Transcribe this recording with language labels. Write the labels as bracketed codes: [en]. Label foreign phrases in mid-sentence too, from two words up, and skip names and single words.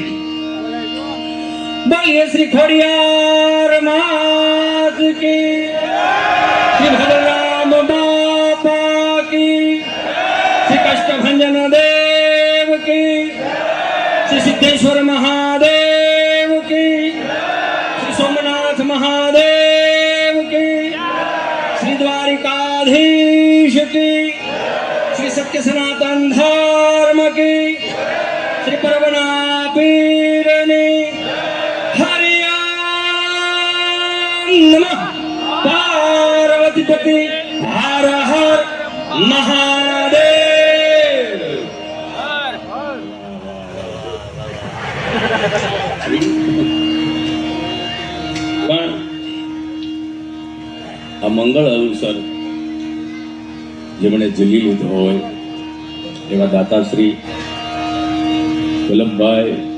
[gu] બોલીએ શ્રી ખોડિયાર માત કી શ્રી ભગવાન બાપા કી શ્રી કષ્ટભંજન દેવ કી શ્રી સિદ્ધેશ્વર મહાદેવ કી શ્રી સોમનાથ મહાદેવ કી શ્રી દ્વારિકાધીશ કી [hi] श्री सत्य सनातन धर्म की श्री परवना पीरनी हरियाण नमः पार्वती पति हर हर महादेव। [gu] પણ આ મંગળ અવસર જેમણે ઝીલી લીધો હોય એવા દાતાશ્રી વલ્લભભાઈ